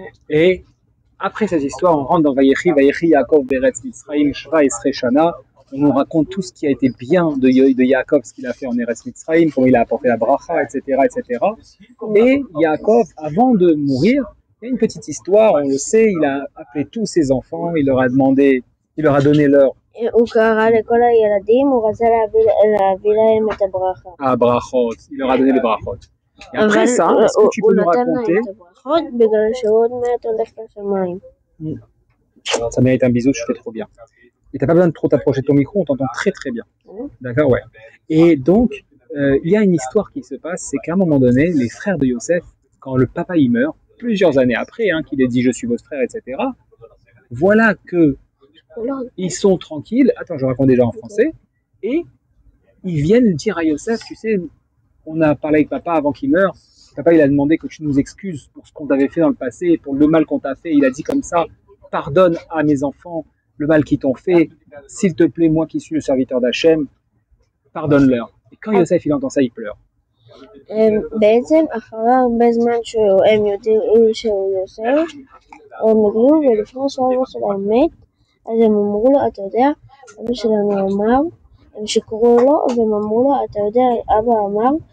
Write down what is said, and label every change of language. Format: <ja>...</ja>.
<fr>Et après cette histoire, on rentre dans Vayechi, Yaakov</fr> <he>Beretz Mitzrayim, Shva Esrei Shana.</he> <fr>On nous raconte tout ce qui a été bien de Yaakov, ce qu'il a fait en Eretz Mitzrayim, comment il a apporté la bracha, etc., etc. Et Yaakov, avant de mourir, il y a une petite histoire, on le sait, il a appelé tous ses enfants, il leur a donné leur</fr> <he>הוא קרא לכל הילדים, הוא רצה להביא להם את הברכה.</he> <fr>brachot, il leur a donné les brachot. Et après ça, est-ce que tu peux nous raconter?</fr> <he>הוא נתן להם את הברכות בגלל שהוא עוד מעט הולך לשמיים.</he> <fr>Ça mérite un bisou, je fais trop bien. Et t'as pas besoin de trop t'approcher de ton micro, on t'entend très très bien. D'accord, ouais. Et donc, il y a une histoire qui se passe, c'est qu'à un moment donné, les frères de Yosef, quand le papa y meurt, plusieurs années après, qu'il ait dit je suis votre frère, etc., voilà que ils sont tranquilles. Attends, je raconte déjà en français. Et ils viennent dire à Yosef, tu sais, on a parlé avec papa avant qu'il meure. Papa, il a demandé que tu nous excuses pour ce qu'on t'avait fait dans le passé, pour le mal qu'on t'a fait. Il a dit comme ça, pardonne à mes enfants le mal qu'ils t'ont fait. S'il te plaît, moi qui suis le serviteur d'Hachem, pardonne-leur. Et quand Yosef, il entend ça, il pleure.</fr> <he>בעצם אחרי הרבה זמן שהם יודעים שהוא יוסף, הם הגיעו ולפני שאבא שלהם מת, אז הם אמרו לו, אתה יודע, אבא שלנו אמר, הם שיקרו לו והם אמרו לו, אתה יודע, אבא אמר</he>